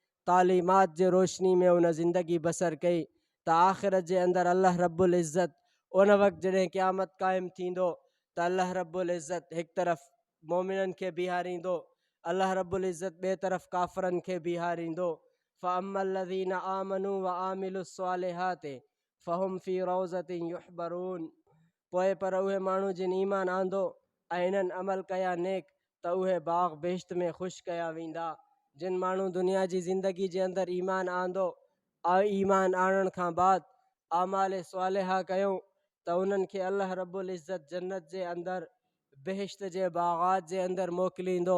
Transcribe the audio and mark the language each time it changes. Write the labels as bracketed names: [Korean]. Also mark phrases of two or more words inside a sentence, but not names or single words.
[Sindhi] तालीमात जे रोशनी में उन ज़िंदगी बसर कई त आख़िरत जे अंदरि अल्लाह रब्बुल इज़्ज़त उन वक़्तु जॾहिं क़यामत क़ाइमु थींदो त अल्लाह रब्बुल इज़्ज़त हिकु तरफ़ मोमिननि खे बीहारींदो, अल्लाह रब्बुल इज़्ज़त ॿिए तरफ़ काफ़िरनि खे बीहारींदो। [Arabic] فأما الذين آمنوا وعملوا الصالحات فهم في روضة يحبرون. [Sindhi] पोइ पर उहे माण्हू जिन ईमान आंदो ऐं इन्हनि अमल कया नेक त उहे बाग़ बेश्त में ख़ुशि कया वेंदा। जिन माण्हू दुनिया जी ज़िंदगी जे अंदरि ईमान आंदो ऐं ईमान आणण खां बाद आमाल स्वालिहा कयूं त उन्हनि खे अल्लाह रब्बुल इज़्ज़त जन्नत जे अंदरि बेहिश्त जे बाग़ात जे अंदरि मोकिलींदो।